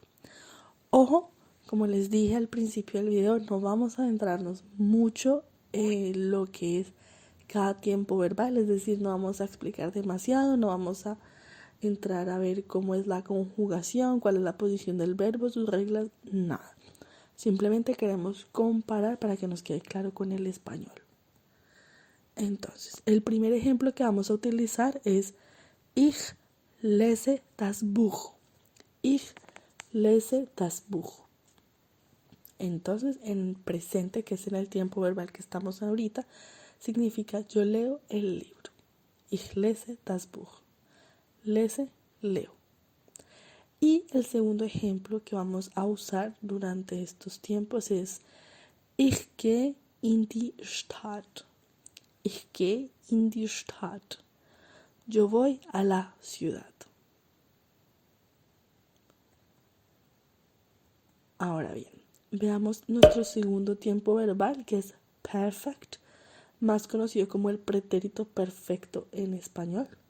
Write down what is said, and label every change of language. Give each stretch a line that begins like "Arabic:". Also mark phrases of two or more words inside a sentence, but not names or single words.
Spanish: Ojo, como les dije al principio del video, no vamos a adentrarnos mucho en lo que es cada tiempo verbal, es decir, no vamos a explicar demasiado, no vamos a entrar a ver cómo es la conjugación, cuál es la posición del verbo, sus reglas, nada. Simplemente queremos comparar para que nos quede claro con el español. Entonces, el primer ejemplo que vamos a utilizar es
German: Ich lese das Buch. Ich lese das Buch.
Spanish: Entonces, en presente, que es en el tiempo verbal que estamos ahorita, significa yo leo el libro.
German: Ich lese das Buch. Lese,
Spanish: leo. Y el segundo ejemplo que vamos a usar durante estos tiempos es
German: Ich gehe in die Stadt. Ich gehe in die Stadt.
Spanish: Yo voy a la ciudad. Ahora bien, veamos nuestro segundo tiempo verbal, que es perfect, más conocido como el pretérito perfecto en español.